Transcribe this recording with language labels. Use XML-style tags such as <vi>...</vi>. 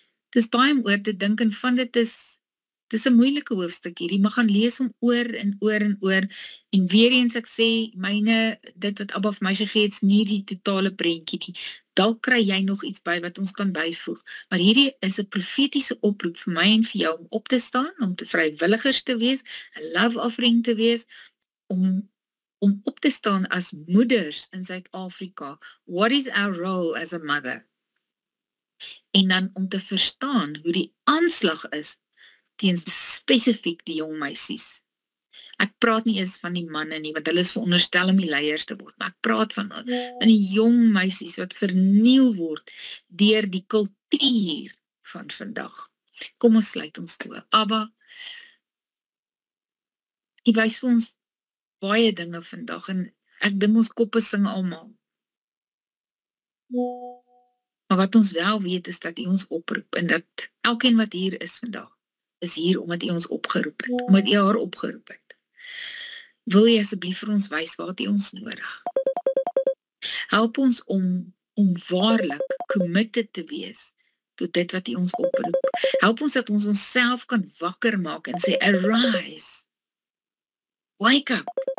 <af>Dit is baie om oor te dink, en van dit is 'n moeilike hoofstuk hierdie, maar gaan lees hom oor en oor en oor, en weer eens ek sê, dit wat Abba vir my gegee het, is nie die totale prentjie nie. Dalk kry jy nog iets by wat ons kan byvoeg, maar hierdie is 'n profetiese oproep vir my en vir jou om op te staan, om te vrywilligers te wees, 'n love offering te wees, om op te staan as moeders in Suid-Afrika.</af> <en>What is our role as a mother?</en> <af>En dan om te verstaan hoe die aanslag is teen spesifiek die jong meisies. Ek praat nie eens van die manne nie, want hulle is veronderstel om die leiers te word, maar ek praat van die jong meisies wat verniel word deur die kultuur van vandag. Kom ons sluit ons oë. Abba, U wys vir ons baie dinge vandag, en ek dink ons koppe sing almal. Maar wat ons wel weet is dat U ons oproep, en dat elkeen wat hier is vandag, is hier omdat U ons opgeroep het, omdat U haar opgeroep het. Wil jy asseblief vir ons wys waar U ons nodig? Help ons om waarlik committed te wees tot dit wat U ons oproep. Help ons dat ons onsself kan wakker maak en sê,</af> <en>arise, wake up.</en>